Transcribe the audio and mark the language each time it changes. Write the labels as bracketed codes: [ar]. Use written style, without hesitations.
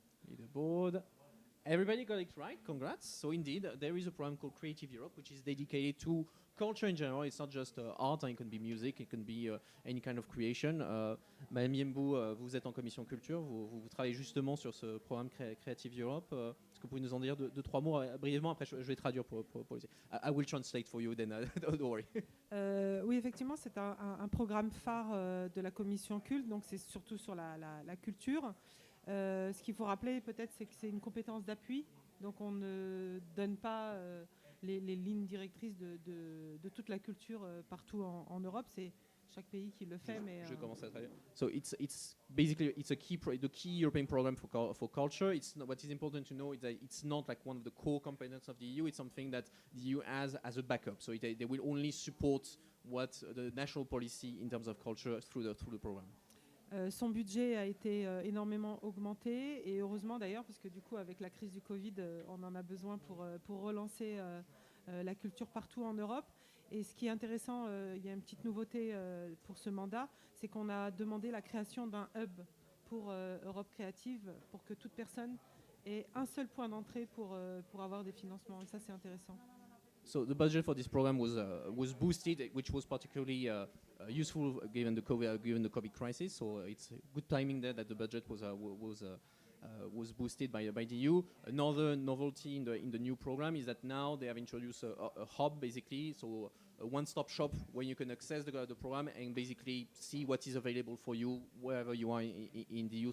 [en] Leaderboard. Everybody got it right, congrats. So indeed, there is a program called Creative Europe, which is dedicated to culture in general. It's not just art, it can be music, it can be any kind of creation. [fr] Madame Yenbou, vous êtes en commission culture, vous travaillez justement sur ce programme Creative Europe. Est-ce que vous pouvez nous en dire deux, trois mots brièvement? Après, je vais traduire pour [en] I will translate for you, then don't worry. [fr] Oui, effectivement, c'est un programme phare de la commission culte, donc c'est surtout sur la culture. Ce qu'il faut rappeler peut-être, c'est que c'est une compétence d'appui, donc on ne donne pas les lignes directrices de toute la culture partout en Europe. C'est chaque pays qui le fait. Je commence à traduire. [en] So it's basically the key European program for culture. What is important to know is that it's not like one of the core components of the EU. It's something that the EU has as a backup. So they will only support what the national policy in terms of culture through the program. [fr] Son budget a été énormément augmenté, et heureusement d'ailleurs, parce que du coup avec la crise du Covid, on en a besoin pour relancer la culture partout en Europe. Et ce qui est intéressant, il y a une petite nouveauté pour ce mandat, c'est qu'on a demandé la création d'un hub pour Europe créative, pour que toute personne ait un seul point d'entrée pour avoir des financements. Et ça, c'est intéressant. [en] So the budget for this program was boosted, which was particularly useful given the COVID crisis. So it's good timing there that the budget was boosted by the EU. Another novelty in the new program is that now they have introduced a hub, basically, so a one-stop shop where you can access the program and basically see what is available for you wherever you are in the EU.